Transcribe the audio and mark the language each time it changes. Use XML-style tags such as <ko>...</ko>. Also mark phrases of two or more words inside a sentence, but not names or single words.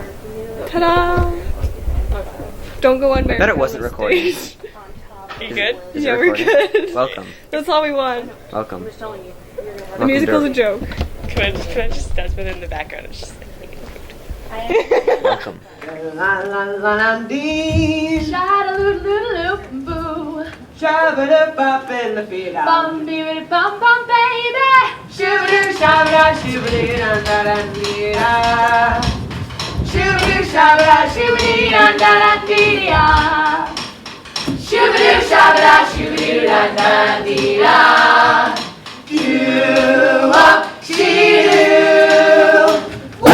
<en>Ta-da! Don't go on I bet it wasn't recorded. You good? Is Yeah, it we're recorded? good. Welcome. That's all we want. Welcome. The musical's a joke. Can I just Desmond in the background? It's just like making food. Welcome. Sha-da-loo-loo-loo-boo. Bum-bee-bum-bum, baby. Shoo-ba-doo, sha-ba-da, shoo-ba-dee-dun-da-dun-dee-da. Shoo-ba-doo, sha-ba-da, shoo-ba-dee-dun-da-dun-dee-da. Shoo-ba-doo, sha-ba-da, shoo-ba-dee-dun-da-dun-dee-da. Do-up, she-do. Woo!</en>